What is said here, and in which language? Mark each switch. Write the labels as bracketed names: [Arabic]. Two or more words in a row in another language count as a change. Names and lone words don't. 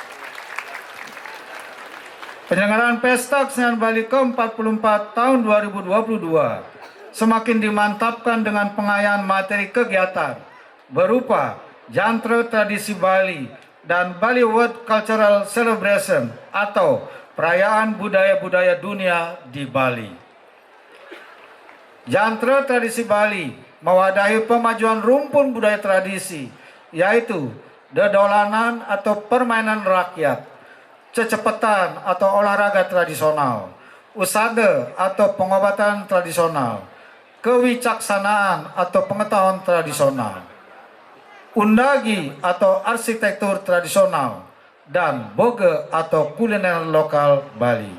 [Indonesian] Penyelenggaraan Pesta Kesenian Bali ke-44 tahun 2022 semakin dimantapkan dengan pengayaan materi kegiatan berupa jantre tradisi Bali dan Bali World Cultural Celebration atau perayaan budaya-budaya dunia di Bali. Jantre tradisi Bali mewadahi pemajuan rumpun budaya tradisi, yaitu dedolanan atau permainan rakyat, cecepatan atau olahraga tradisional, usada atau pengobatan tradisional, kewicaksanaan atau pengetahuan tradisional, undagi atau arsitektur tradisional, dan boge atau kuliner lokal Bali.